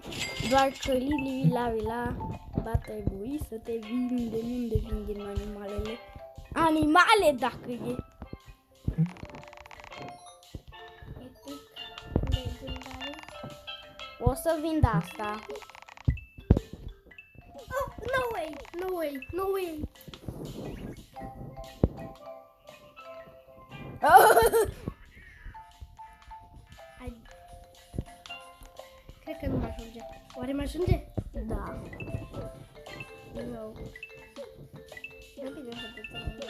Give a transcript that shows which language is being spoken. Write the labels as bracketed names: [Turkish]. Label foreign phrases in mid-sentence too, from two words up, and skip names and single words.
[Romanian] Doar că Lili Vila va trebui să te vindem. Unde vindem animalele? Animale dacă e! Epic. Legendary. O să vind asta. [English] Oh, no way! No way! No way! [Romanian] Cred că nu mă ajunge. Oare mă ajunge? Da. Nu. Nu bine să te ținem.